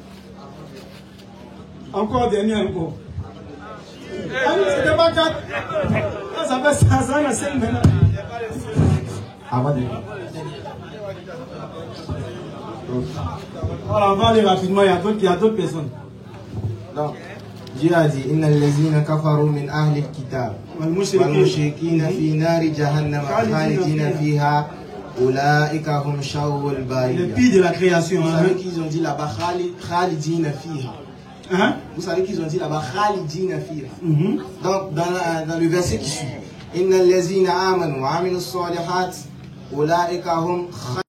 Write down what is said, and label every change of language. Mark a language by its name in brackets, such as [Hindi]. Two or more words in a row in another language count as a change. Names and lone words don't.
[French] Encore dernier encore. C'était pas 4. Ça fait 5 ans, à 5 maintenant. Voilà, on va aller rapidement, il y a d'autres personnes. Donc, Dieu a dit [Arabic] إن الذين كفروا من أهل الكتاب والمشركين في نار جهنم خالدين فيها أولئك هم شر البرية. [French] Le pire de la création. Vous savez qu'ils ont dit là-bas [Arabic] خالدين فيها. [French] Hein? Vous savez qu'ils ont dit là-bas [Arabic] خالدين فيها. [French] Donc dans le verset qui suit [Arabic] إن الذين آمنوا وعملوا الصالحات أولئك هم